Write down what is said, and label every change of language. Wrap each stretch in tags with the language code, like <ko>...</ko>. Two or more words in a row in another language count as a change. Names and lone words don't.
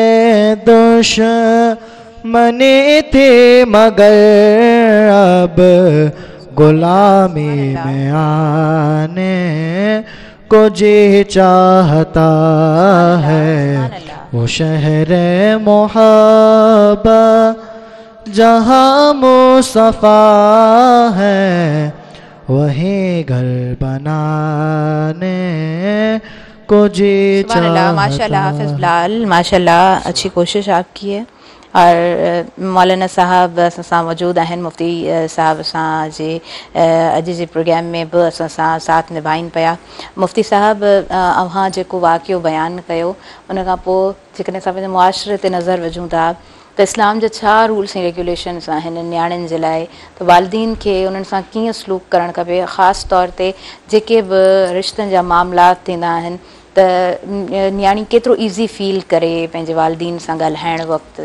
<ur>دشمنی تھی مگر اب غلامی میں آنے کو جی چاہتا ہے وہ شہر محبت جہاں مصطفیٰ ہے وہیں گھر بنانے کو جی</ur> <ar>سبحان اللہ. ماشاء اللہ</ar> <ur>حافظ بلال,</ur> <ar>ماشاء اللہ</ar> <ur>اچھی کوشش آپ کی ہے.</ur> <sd>اور مولانا صاحب اساں</sd> <ur>موجود ہیں,</ur> <sd>مفتی صاحب اساں جی اج جی پروگرام میں بھی اساں ساتھ نبھائن پیا. مفتی صاحب اوہاں जेको वाक़ियो बयानु कयो उन खां पोइ जेकॾहिं असां पंहिंजे मुआशरे ते नज़र विझूं था त इस्लाम जा छा रूल्स ऐं रेगुलेशन्स आहिनि नियाणियुनि जे लाइ, त वालिदीन खे उन्हनि सां कीअं सलूक करणु खपे, ख़ासि तौर ते जेके बि रिश्तनि जा मामलात थींदा आहिनि त नियाणी केतिरो</sd> <en>easy feel</en> <sd>करे पंहिंजे वालिदीन सां ॻाल्हाइण वक़्तु.</sd>